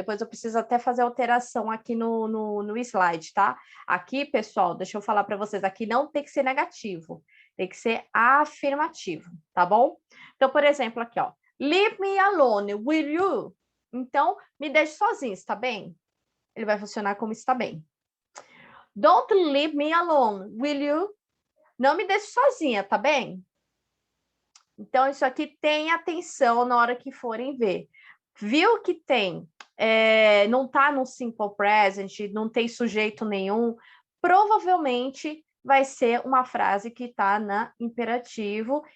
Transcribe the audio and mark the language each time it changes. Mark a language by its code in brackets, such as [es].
[pt] Depois eu preciso até fazer alteração aqui no slide, tá? Aqui, pessoal, deixa eu falar para vocês, aqui não tem que ser negativo, tem que ser afirmativo, tá bom? Então, por exemplo, aqui, ó. [en] Leave me alone, will you? [pt] Então, me deixe sozinho, está bem? Ele vai funcionar como está bem. [en] Don't leave me alone, will you? [pt] Não me deixe sozinha, tá bem? Então, isso aqui tem atenção na hora que forem ver. Viu que tem, não está no simple present, não tem sujeito nenhum, provavelmente vai ser uma frase que está na imperativo.